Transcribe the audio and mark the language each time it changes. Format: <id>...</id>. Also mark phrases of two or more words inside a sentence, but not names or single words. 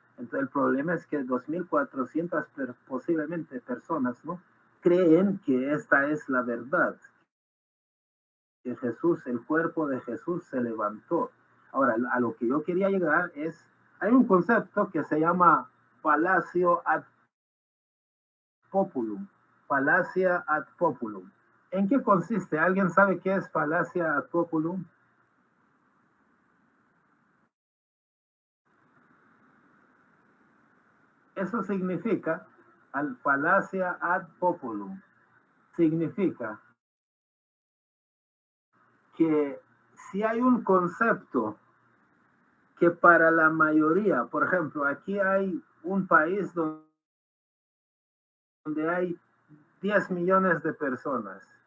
<es>Entonces el problema es que 2400 posiblemente personas, ¿no? creen que esta es la verdad, que Jesús, el cuerpo de Jesús se levantó. Ahora, a lo que yo quería llegar es, hay un concepto que se llama</es> <la>fallacia ad populum. Fallacia ad populum.</la> <es>¿En qué consiste? ¿Alguien sabe qué es</es> <la>fallacia ad populum?</la> <es>Eso significa, al</es> <la>fallacia ad populum,</la> <es>significa que si hay un concepto que para la mayoría, por ejemplo, aquí hay un país donde hay 10 millones de personas.</es>